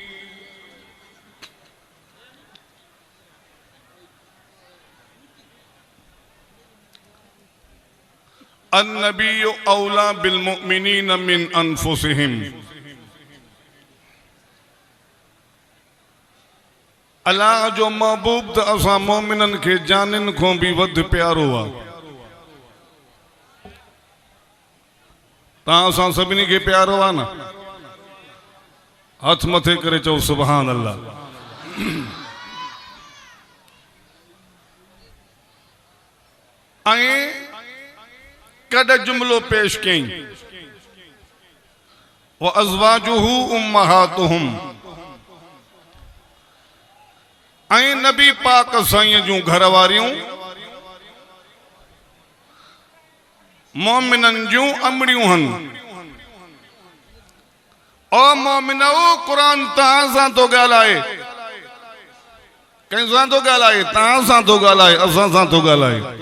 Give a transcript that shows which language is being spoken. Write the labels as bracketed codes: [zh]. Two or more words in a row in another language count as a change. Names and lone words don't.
[ar] النبي أولى بالمؤمنين من أنفسهم [sd] अल्लाह जो महबूब त असां मोमिनन खे जानन को भी वध प्यारो आ ता असां सभिनी खे प्यारो आ न हथ मथे करे चओ [ar] سبحان الله [sd] ऐं कॾ जुमलो पेश कयईं [ar] وأزواجه أمهاتهم [sd] ऐं नबी पाक साईं जूं घर वारियूं मोमिनन जूं अमड़ियूं हन ओ मोमिनो कुरान तहां सां तो ॻाल्हाए कंहिं सां तो ॻाल्हाए तहां सां तो ॻाल्हाए असां सां तो ॻाल्हाए